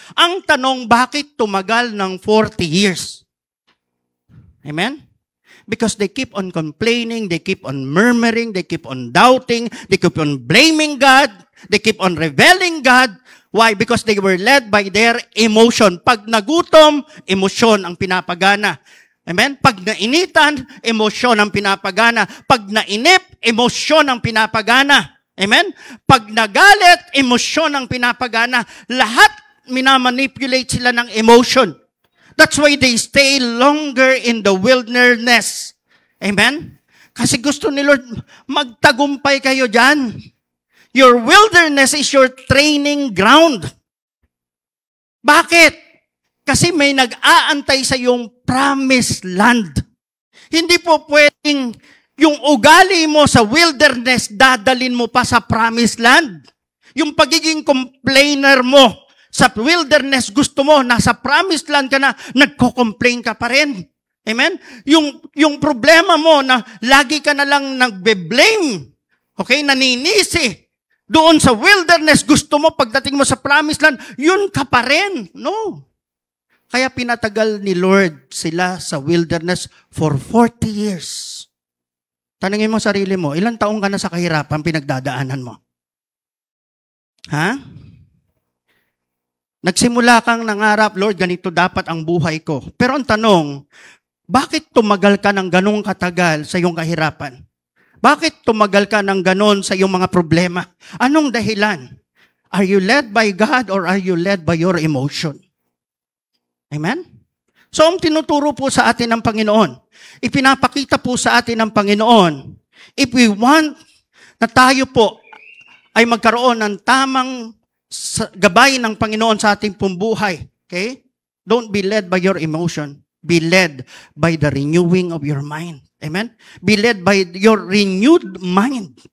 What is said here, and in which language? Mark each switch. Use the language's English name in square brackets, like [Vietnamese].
[Filipino] Ang tanong, bakit tumagal ng 40 years? Amen? [English] Because they keep on complaining, they keep on murmuring, they keep on doubting, they keep on blaming God, they keep on rebelling God. Why? Because they were led by their emotion. [Filipino] Pag nagutom, emosyon ang pinapagana. Amen? Pag nainitan, emosyon ang pinapagana. Pag nainip, emosyon ang pinapagana. Amen? Pag nagalit, emosyon ang pinapagana. Lahat minamanipulate sila ng emotion. [English] That's why they stay longer in the wilderness. Amen? [Filipino] Kasi gusto ni Lord, magtagumpay kayo dyan. [English] Your wilderness is your training ground. [Filipino] Bakit? Kasi may nag-aantay sa iyong promised land. Hindi po pwedeng yung ugali mo sa wilderness, dadalin mo pa sa promised land. Yung pagiging complainer mo sa wilderness, gusto mo, nasa promised land ka na, nagko-complain ka pa rin. Amen? Yung problema mo na lagi ka na lang nagbe-blame, okay, naninisi, doon sa wilderness, gusto mo, pagdating mo sa promised land, yun ka pa rin. No. Kaya pinatagal ni Lord sila sa wilderness [English] for 40 years. [Filipino] Tanungin mo sarili mo, ilang taong ka na sa kahirapan pinagdadaanan mo? Ha? Nagsimula kang nangarap, Lord, ganito dapat ang buhay ko. Pero ang tanong, bakit tumagal ka ng ganong katagal sa iyong kahirapan? Bakit tumagal ka ng ganon sa iyong mga problema? Anong dahilan? [English] Are you led by God or are you led by your emotion? Amen? [Filipino] So, ang tinuturo po sa atin ng Panginoon, ipinapakita po sa atin ng Panginoon, if we want na tayo po ay magkaroon ng tamang gabay ng Panginoon sa ating pumbuhay, okay? [English] Don't be led by your emotion. Be led by the renewing of your mind. Amen? Be led by your renewed mind.